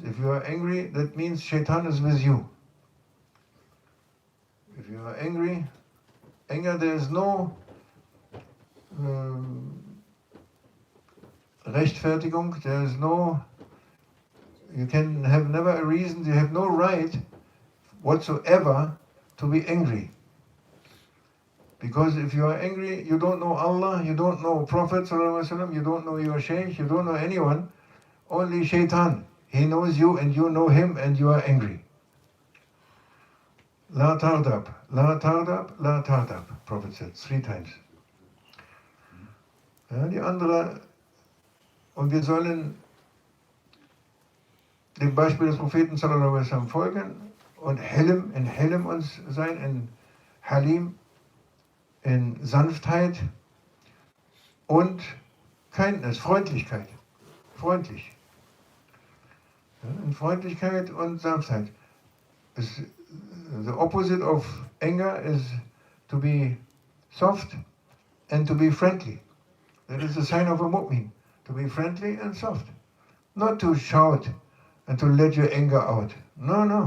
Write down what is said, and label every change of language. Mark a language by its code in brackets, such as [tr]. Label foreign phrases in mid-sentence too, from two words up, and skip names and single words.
[en] If you are angry, that means Shaitan is with you. If you are angry, anger, there is no Rechtfertigung, there is no, you can have never a reason, you have no right whatsoever to be angry. Because if you are angry, you don't know Allah, you don't know Prophet ﷺ, you don't know your Scheikh, you don't know anyone, only Shaitan. He knows you and you know him and you are angry. [ar] لا تغضب لا تغضب لا تغضب, [en] Prophet said 3 times. [de] Ja, die andere, und wir sollen dem Beispiel des Propheten [ar] صلى الله عليه وسلم [de] folgen und in Helm uns sein, in Halim, in Sanftheit und Kindness, Freundlichkeit. Freundlich. Ja, in Freundlichkeit und Sanftheit. [en] The opposite of anger is to be soft and to be friendly. That is a sign of a mu'min. To be friendly and soft. Not to shout and to let your anger out. No.